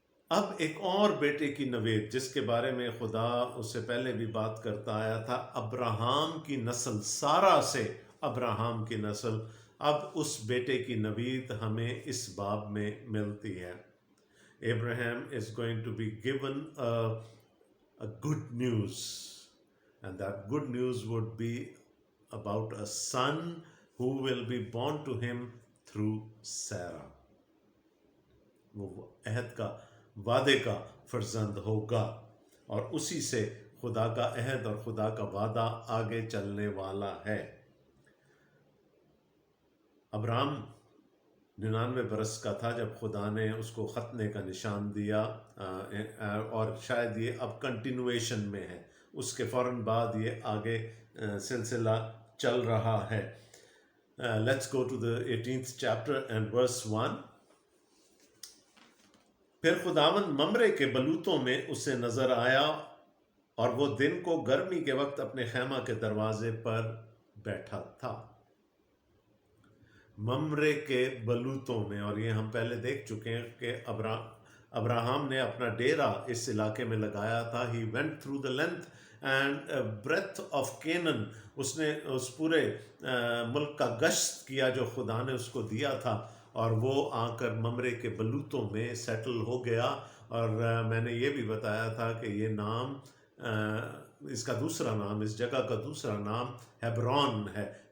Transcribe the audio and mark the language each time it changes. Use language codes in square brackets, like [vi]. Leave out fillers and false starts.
[ur] اب ایک اور بیٹے کی نوید، جس کے بارے میں خدا اس سے پہلے بھی بات کرتا آیا تھا، ابراہم کی نسل، سارا سے ابراہم کی نسل. اب اس بیٹے کی نوید ہمیں اس باب میں ملتی ہے. [en] Abraham is going to be given a good news, and that good news would be about a son who will be born to him through Sarah. [ur] وہ عہد کا، وعدے کا فرزند ہوگا، اور اسی سے خدا کا عہد اور خدا کا وعدہ آگے چلنے والا ہے. ابراہم 99 برس کا تھا جب خدا نے اس کو ختنے کا نشان دیا، اور شاید یہ اب کنٹینویشن میں ہے، اس کے فوراً بعد یہ آگے سلسلہ چل رہا ہے. [en] Let's go to the 18th chapter and verse 1. [ur] پھر خداوند ممرے کے بلوتوں میں اسے نظر آیا، اور وہ دن کو گرمی کے وقت اپنے خیمہ کے دروازے پر بیٹھا تھا. ممرے کے بلوتوں میں، اور یہ ہم پہلے دیکھ چکے ہیں کہ ابراہم نے اپنا ڈیرا اس علاقے میں لگایا تھا. [en] He went through the length and breadth of Canaan. [ur] اس نے اس پورے ملک کا گشت کیا جو خدا نے اس کو دیا تھا، اور وہ آ کر ممرے کے بلوتوں میں سیٹل ہو گیا. اور میں نے یہ بھی بتایا تھا کہ یہ نام، اس کا دوسرا نام، اس جگہ کا دوسرا نام ہیبرون ہے.